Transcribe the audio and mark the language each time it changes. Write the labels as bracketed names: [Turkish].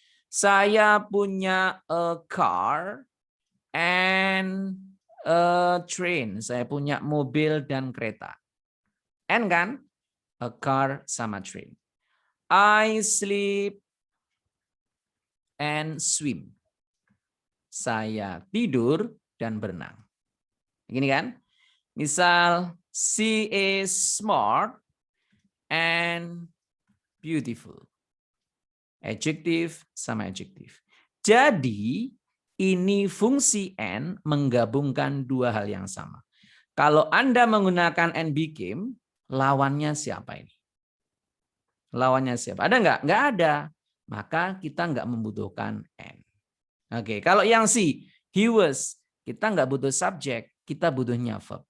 [English] Saya punya a car and a train. [Indonesian] Saya punya mobil dan kereta. And kan? [English] A car sama train. I sleep and swim. [Indonesian] Saya tidur dan berenang. Gini kan? [English] Misal, she is smart and beautiful. [Indonesian] Adjektif sama adjektif. Jadi, ini fungsi and menggabungkan 2 hal yang sama. Kalau Anda menggunakan and became, lawannya siapa ini? Lawannya siapa? Ada nggak? Nggak ada. Maka kita nggak membutuhkan and. Oke, kalau yang C, he was, kita nggak butuh subjek, kita butuhnya verb.